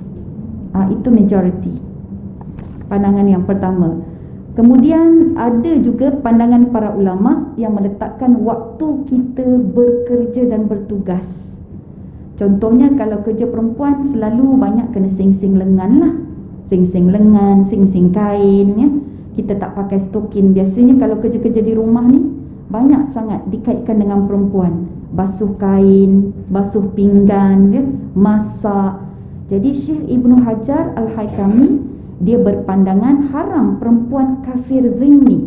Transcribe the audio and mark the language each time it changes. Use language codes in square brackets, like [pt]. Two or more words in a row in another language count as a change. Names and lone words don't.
[ms] Itu majoriti, pandangan yang pertama. Kemudian ada juga pandangan para ulama yang meletakkan waktu kita bekerja dan bertugas. Contohnya kalau kerja perempuan selalu banyak kena sing-sing lengan lah, sing-sing lengan, sing-sing kain ya. Kita tak pakai stokin. Biasanya kalau kerja-kerja di rumah ni banyak sangat dikaitkan dengan perempuan. Basuh kain, basuh pinggan, ya, masak. Jadi Syekh Ibnu Hajar Al-Haytami dia berpandangan haram perempuan kafir zimmi.